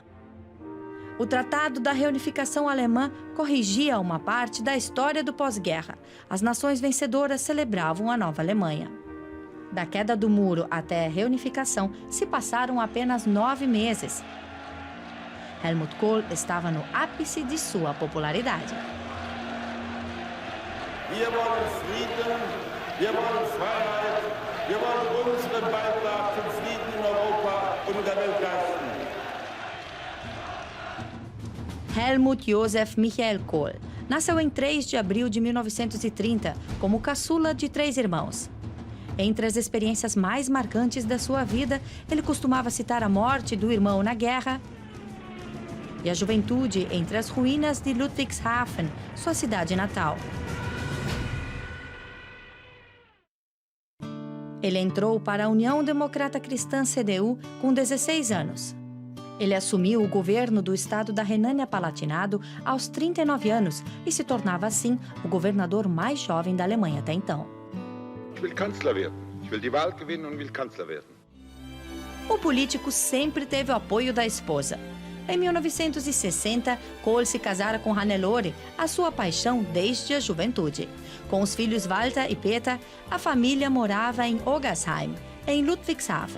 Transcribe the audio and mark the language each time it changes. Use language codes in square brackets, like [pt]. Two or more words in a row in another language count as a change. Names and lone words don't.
[pt] O Tratado da Reunificação Alemã corrigia uma parte da história do pós-guerra. As nações vencedoras celebravam a nova Alemanha. Da queda do muro até a reunificação, se passaram apenas 9 meses. Helmut Kohl estava no ápice de sua popularidade. [de] Wir wollen Frieden, wir wollen Freiheit, wir wollen unseren Beitrag zum Frieden in Europa und in der Welt leisten. [pt] Helmut Josef Michael Kohl nasceu em 3 de abril de 1930, como caçula de 3 irmãos. Entre as experiências mais marcantes da sua vida, ele costumava citar a morte do irmão na guerra e a juventude entre as ruínas de Ludwigshafen, sua cidade natal. Ele entrou para a União Democrata Cristã CDU com 16 anos. Ele assumiu o governo do estado da Renânia-Palatinado aos 39 anos e se tornava, assim, o governador mais jovem da Alemanha até então. [de] Ich will Kanzler werden. Ich will die Wahl gewinnen und will Kanzler werden. [pt] O político sempre teve o apoio da esposa. Em 1960, Kohl se casara com Hannelore, a sua paixão desde a juventude. Com os filhos Walter e Peter, a família morava em Ogersheim, em Ludwigshafen.